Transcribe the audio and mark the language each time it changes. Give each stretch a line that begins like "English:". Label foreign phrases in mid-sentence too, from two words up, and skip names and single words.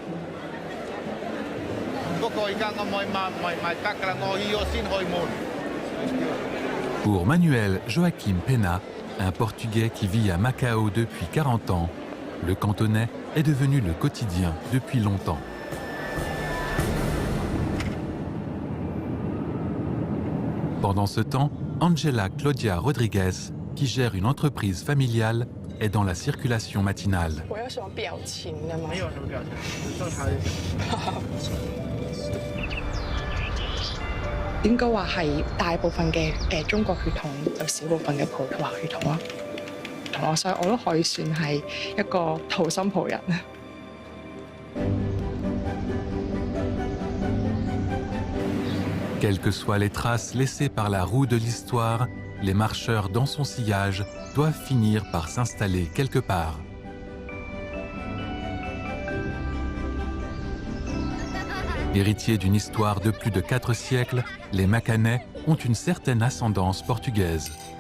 French: Pour Manuel Joaquim Pena, un Portugais qui vit à Macao depuis 40 ans, le cantonais est devenu le quotidien depuis longtemps. Pendant ce temps, Angela Claudia Rodriguez, qui gère une entreprise familiale, est dans la circulation matinale.
Cantonese: 應該話係大部分嘅中國血統，有少部分嘅葡萄牙血統咯。所以我都可以算係一個土生葡人。
French: Quelles que soient les traces laissées par la roue de l'histoire, les marcheurs dans son sillage doivent finir par s'installer quelque part. Héritiers d'une histoire de plus de 4 siècles, les Macanais ont une certaine ascendance portugaise.